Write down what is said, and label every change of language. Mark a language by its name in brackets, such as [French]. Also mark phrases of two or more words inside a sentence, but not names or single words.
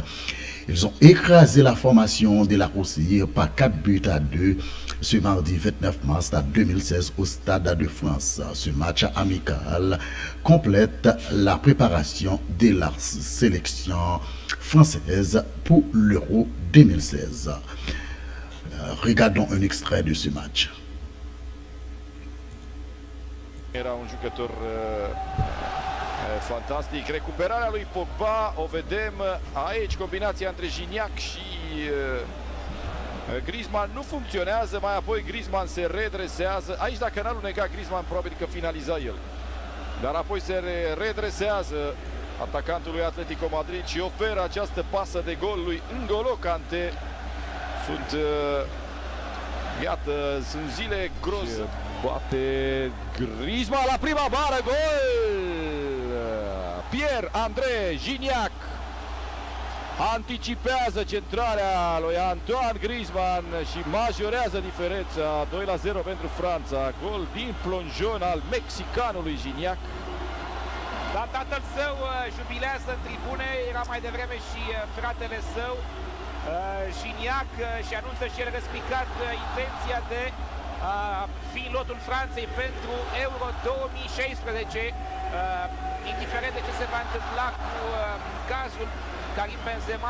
[French] Ils ont écrasé la formation de la Roussille par 4-2 ce mardi 29 mars 2016 au Stade de France. Ce match amical complète la préparation de la sélection française pour l'Euro 2016. Regardons un extrait de ce match. [Romanian] Era un jucător fantastic. Recuperarea lui Pogba, o vedem aici, combinația între Gignac și Griezmann nu funcționează, mai apoi Griezmann se redresează. Aici dacă n-a alunecat Griezmann, probabil că finaliza el. Dar apoi se redresează atacantul lui Atletico Madrid și oferă această pasă de gol lui N'Golo Kanté. Iată, sunt zile groase. Bate Griezmann la prima bară, gol! Pierre-André Gignac anticipează centrarea lui Antoine Griezmann și majorează diferența. 2-0 pentru Franța. Gol din plonjon al mexicanului Gignac. Dar tatăl său jubilează în tribune, era mai devreme și fratele său, Gignac, și anunță și el răspicat intenția de fi lotul Franței pentru Euro 2016, indiferent de ce se va întâmpla cu cazul Karim Benzema.